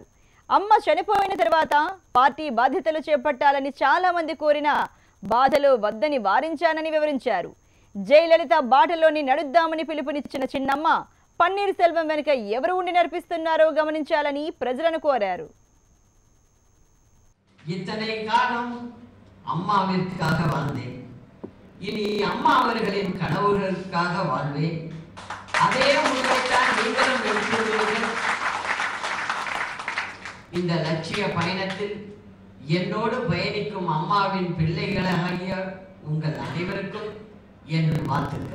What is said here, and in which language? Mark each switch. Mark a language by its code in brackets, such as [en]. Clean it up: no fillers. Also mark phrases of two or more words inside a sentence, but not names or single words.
[te] అమ్మ చనిపోయిన తర్వాత పార్టీ బాధ్యతలు చేపట్టాలని చాలా మంది కోరినా బాధలో వద్దని వారించానని వివరించారు. జయలలిత బాటలోని నడుద్దామని పిలుపునిచ్చిన చిన్నమ్మ పన్నీర్ సెల్వం వెనుక ఎవరు ఉండి నడిపిస్తున్నారో గమనించాలని ప్రజలను కోరారు. [ta] இத்தனை காலம் அம்மாவிற்காக வாழ்ந்தேன். இனி அம்மா அவர்களின் கனவுகளுக்காக வாழ்வேன். அதே உண்மைத்தான் நீங்களும் எடுத்துள்ளீர்கள். இந்த லட்சிய பயணத்தில் என்னோடு பயணிக்கும் அம்மாவின் பிள்ளைகளாகிய உங்கள் அனைவருக்கும் என் வாழ்த்துக்கள்.